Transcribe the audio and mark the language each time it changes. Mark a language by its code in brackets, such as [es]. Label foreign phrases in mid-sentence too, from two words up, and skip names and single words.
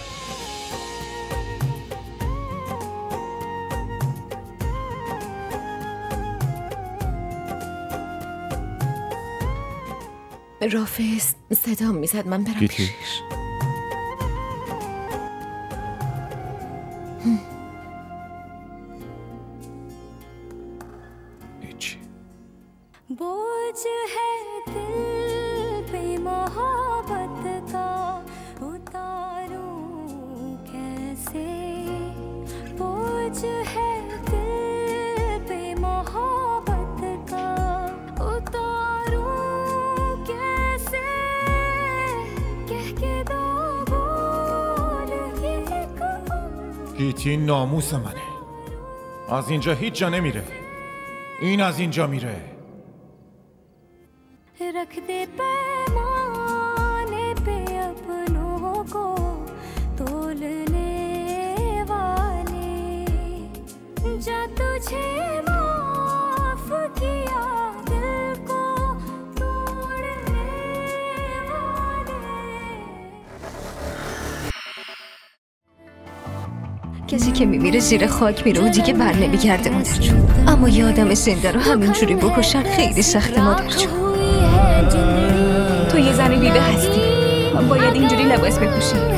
[fa] رافع صدا میزد من برم گیتی، پیشش. هیچی. [hi] बोझ है दिल पे मोहब्बत का उतारूं कैसे बोझ है दिल पे मोहब्बत का उतारूं कैसे कह के दो बोल ये [fa] گیتی ناموس منه. از اینجا هیچ جا نمیره. این از اینجا میره. [hi] रख दे पैमाने पे अपनों को तोलने वाले जा तुझे माफ किया दिल को तोड़ने वाले. [fa] کسی که میمیره زیر خاک میره و دیگه بر نمیگرده مادر جون. اما یه آدم زنده رو همینجوری بکشن خیلی سخته مادر جون. تو یه زن بیوه هستی، باید اینجوری لباس بپوشی.